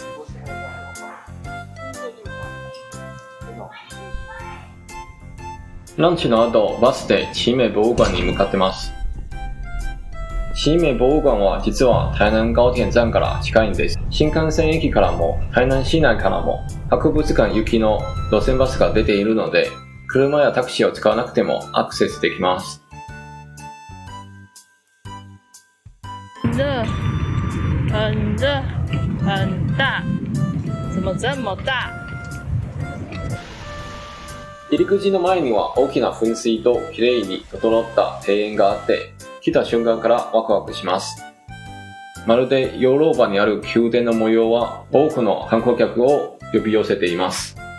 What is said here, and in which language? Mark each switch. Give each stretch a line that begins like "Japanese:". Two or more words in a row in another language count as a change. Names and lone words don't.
Japanese: ランチの後、バスで奇美博物館に向かってます。奇美博物館は実は台南高鐵站から近いんです。新幹線駅からも台南市内からも博物館行きの路線バスが出ているので、車やタクシーを使わなくてもアクセスできます。
Chinese: 热，很热，很大，怎么这么大？
Japanese: 入り口の前には大きな噴水ときれいに整った庭園があって、来た瞬間からワクワクします。まるでヨーロッパにある宮殿の模様は多くの観光客を呼び寄せています。